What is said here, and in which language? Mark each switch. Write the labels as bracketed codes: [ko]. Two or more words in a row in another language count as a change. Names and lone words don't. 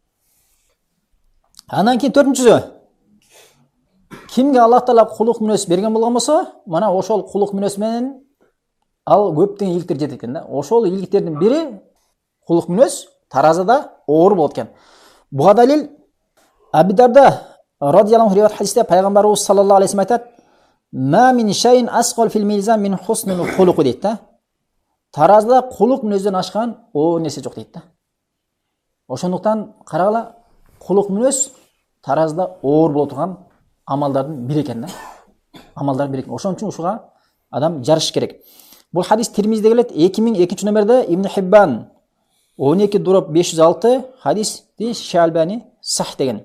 [ky] Андан кийин төртүнчүсү кимге Аллах Таала кулук мүнөз берген болгон болсо, мана ошол кулук мүнөз менен ал көптөгөн ийгиликтер жетет экен да. Ошол ийгиликтердин бири кулук мүнөз таразада оор болот экен. Буга далил Аби Дарда [ar] رضي الله عنه [ky] риваят хадисте пайгамбарыбыз [ar] صلى الله عليه وسلم [ky] айтат: [ar] "ما من شيء أثقل في الميزان من حسن الخلق" [ky] дейт да. Таразда кулук мүнөздөн ашкан о нерсе жок дейт да. Ошондуктан карагыла, кулук мүнөз таразда оор боло турган амалдардын бири экен да. Амалдардын бири экен. Ошон үчүн ушуга адам жарыш керек. Бул хадис Тирмизиде келет 2002 номерде Ибн Хиббан 12-506 хадисти Шейх сах деген.